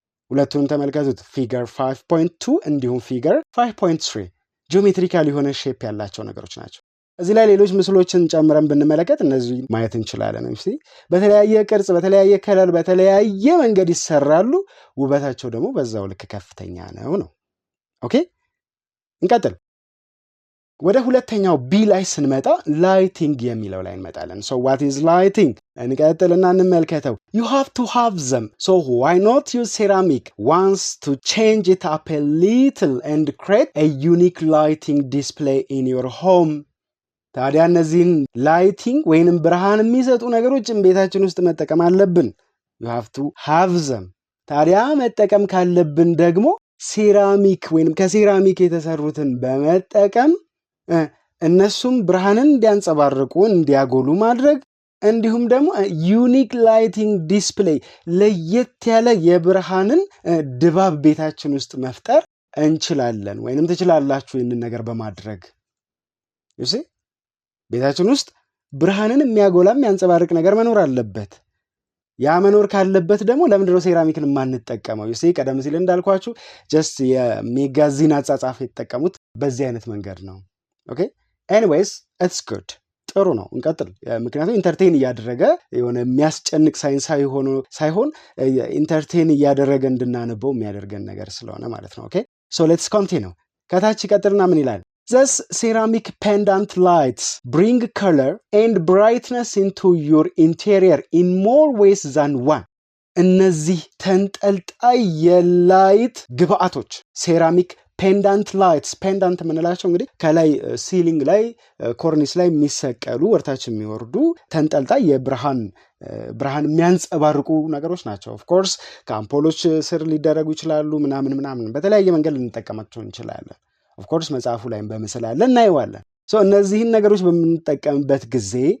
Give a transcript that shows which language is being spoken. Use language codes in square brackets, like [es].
[am] ሁለቱን ተመልከቱት። ፊገር 5.2 እንዲሁም ፊገር 5.3 ጂኦሜትሪካል የሆነ ሼፕ ያላቸው ነገሮች ናቸው። እዚህ ላይ ሌሎች ምስሎችን ጨምረን ብንመለከት እነዚህ ማየት እንችላለን። በተለያየ ቅርጽ በተለያየ ከለር በተለያየ መንገድ ይሰራሉ። ውበታቸው ደግሞ በዛው ልክ ከፍተኛ ነው። ኦኬ እንቀጥል። ወደ ሁለተኛው ቢ ላይ ስንመጣ ላይቲንግ የሚለው ላይ እንመጣለን። [en] so what is lighting? [am] እንቀጥልና እንመልከተው። [en] you have to have them, so why not use ceramic once to change it up a little and create a unique lighting display in your home. [am] ታዲያ እነዚህን ላይቲንግ ወይንም ብርሃን የሚሰጡ ነገሮችን ቤታችን ውስጥ መጠቀም አለብን። [en] you have to have them. [am] ታዲያ መጠቀም ካለብን ደግሞ ሴራሚክ ወይንም ከሴራሚክ የተሰሩትን በመጠቀም እነሱም ብርሃንን እንዲያንጸባርቁ እንዲያጎሉ ማድረግ እንዲሁም ደግሞ ዩኒክ ላይቲንግ ዲስፕሌይ ለየት ያለ የብርሃንን ድባብ ቤታችን ውስጥ መፍጠር እንችላለን ወይንም ትችላላችሁ ይህንን ነገር በማድረግ እሺ ቤታችን ውስጥ ብርሃንን የሚያጎላ የሚያንጸባርቅ ነገር መኖር አለበት። ያ መኖር ካለበት ደግሞ ለምንድነው ሴራሚክን ማንጠቀመው? እሺ ቀደም ሲል እንዳልኳችሁ ጀስት የሜጋዚን አጻጻፍ የተጠቀሙት በዚህ አይነት መንገድ ነው። [en] ኦኬ ኤኒዌይስ ኢትስ ጉድ [am] ጥሩ ነው። እንቀጥል። ምክንያቱም ኢንተርቴን እያደረገ የሆነ የሚያስጨንቅ ሳይንሳዊ ሆኖ ሳይሆን ኢንተርቴን እያደረገ እንድናነበው የሚያደርገን ነገር ስለሆነ ማለት ነው። [en] ኦኬ ሶ ሌትስ ኮንቲኒው። [am] ከታች ይቀጥልና ምን ይላል? [en] Thus ceramic pendant lights bring color and brightness into your interior in more ways than one. [am] እነዚህ ተንጠልጣይ የላይት ግብአቶች ሴራሚክ ፔንዳንት ላይትስ ፔንዳንት የምንላቸው እንግዲህ ከላይ ሲሊንግ ላይ ኮርኒስ ላይ የሚሰቀሉ ወርታች የሚወርዱ ተንጠልጣይ የብርሃን የሚያንጸባርቁ ነገሮች ናቸው። ኦፍ ኮርስ ከአምፖሎች ስር ሊደረጉ ይችላሉ ምናምን በተለያየ መንገድ ልንጠቀማቸው እንችላለን። ኦፍ ኮርስ መጽሐፉ ላይም በምስል አለ እናየዋለን። ሶ እነዚህን ነገሮች በምንጠቀምበት ጊዜ